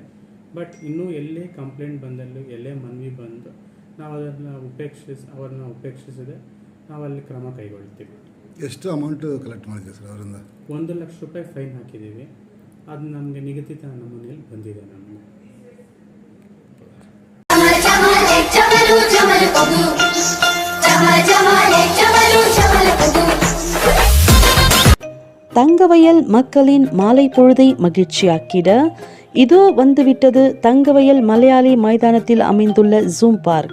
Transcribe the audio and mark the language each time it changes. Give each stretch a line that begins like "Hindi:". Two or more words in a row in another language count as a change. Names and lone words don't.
Kannada: ಬಟ್ ಇನ್ನೂ ಎಲ್ಲೇ ಕಂಪ್ಲೇಂಟ್ ಬಂದಲ್ಲಿ, ಎಲ್ಲೇ ಮನವಿ ಬಂದು ನಾವು ಅದನ್ನು ಅವ್ರನ್ನ ಉಪೇಕ್ಷಿಸದೆ ನಾವು ಅಲ್ಲಿ ಕ್ರಮ ಕೈಗೊಳ್ತೀವಿ. ಎಷ್ಟು
English: amount collect
Kannada: ಮಾಡಿದ್ದೀವಿ ಸರ್ ಅವರಿಂದ? 1 ಲಕ್ಷ ರೂಪಾಯಿ ಫೈನ್ ಹಾಕಿದ್ದೀವಿ. ಅದು ನಮಗೆ ನಿಗದಿತ ನಮೂನೆಯಲ್ಲಿ ಬಂದಿದೆ. ನಮಗೆ
Tamil: தங்கவயல் மக்களின் மாலை பொழுதை மகிழ்ச்சியாக்கிட இதோ வந்துவிட்டது தங்கவயல் மலையாளி மைதானத்தில் அமைந்துள்ள ஜூம் பார்க்.